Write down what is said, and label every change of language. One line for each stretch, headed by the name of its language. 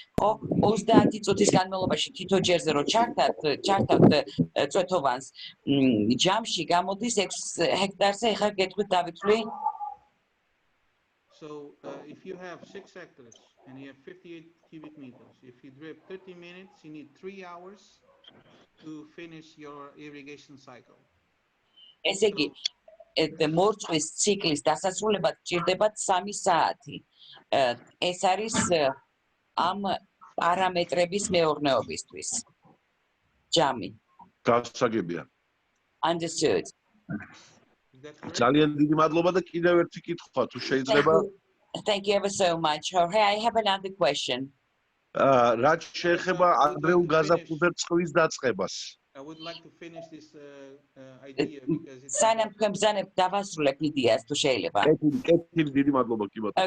Georgian: ხო, 30 წუთის განმავლობაში თითო ჯერზე რო ჩართავთ წვეთოვანს, ჯამში გამოდის 6 ჰექტარზე. ეხლა გეტყვით დავითვლი.
English: So if you have 6 hectares and you have 58 cubic meters, if you drip 30 minutes, you need 3 hours to finish your irrigation cycle.
Georgian: ესე იგი, მორწყვის ციკლის დასასრულებლად გჭირდებათ 3 საათი. ეს არის ამ პარამეტრების მეურნეობისთვის. ჯამი. გასაგებია.
English: Understood.
Georgian: ძალიან დიდი მადლობა და კიდევ ერთი კითხვა თუ შეიძლება.
English: Thank you ever so much, Jorge. I have another question.
Georgian: რაც შეეხება ადრეულ გაზაფხულზე წყლის დაწყებას.
English: I would like to finish this idea because it's
Georgian: სანამ თქვენ ბრძანებთ დავასრულებ იდეას თუ შეიძლება. კეთილი დიდი მადლობა კი ბატონო.